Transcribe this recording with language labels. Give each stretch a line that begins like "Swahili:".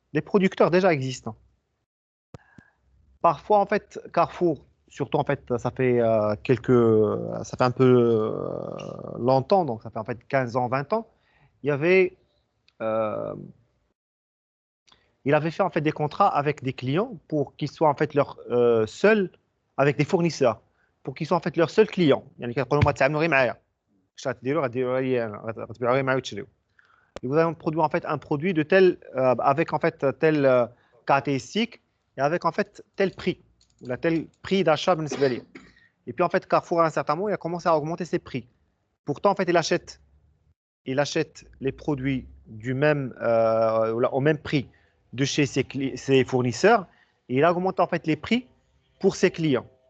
French: Des producteurs déjà existants. Parfois, en fait, Carrefour, surtout en fait, ça fait un peu longtemps, donc ça fait en fait 15 ans, 20 ans, il avait fait en fait des contrats avec des clients pour qu'ils soient en fait leurs seuls, avec des fournisseurs, pour qu'ils soient en fait leurs seuls clients.
Arabic: يعني كيقولوا ما تعاملوا غير معايا. اش غديروا غديروا لي انا غتبيعوا غير معايا وتشريوا.
French: Et vous avez produit en fait un produit de tel avec en fait telle caractéristique et avec en fait tel prix ou tel prix d'achat
Arabic: بالنسبة لي.
French: Et puis en fait Carrefour à un certain moment il a commencé à augmenter ses prix. Pourtant en fait il achète les produits du même au même prix de chez ses fournisseurs et il a augmenté en fait les prix pour ses clients.